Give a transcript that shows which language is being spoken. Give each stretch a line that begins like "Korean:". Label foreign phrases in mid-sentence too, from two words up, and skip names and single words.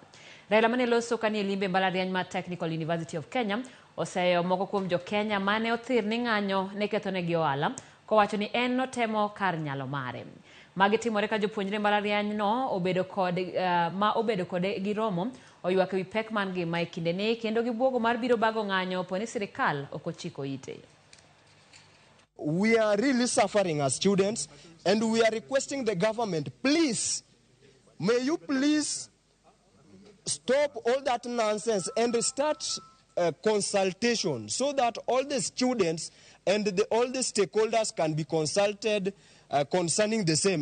Luo (Kenya and Tanzania): Raila mane loso kanie limbe mbalariany mar Technical University of Kenya oseyo moko kuom jo Kenya mane othir ni ng'anyo ne kethonegi ohala kowacho ni en notemo kar nyalo mare. Magi timore ka jopuonjre mbalariany no obedo kode giromo oywak ewi pek man ngima e kindeni kendo gibuogo mar biro bago ng'anyo poni sirikal okochiko ite.
English: We are really suffering as students, and we are requesting the government, please, may you please stop all that nonsense and start a consultation so that all the students and all the stakeholders can be consulted concerning the same.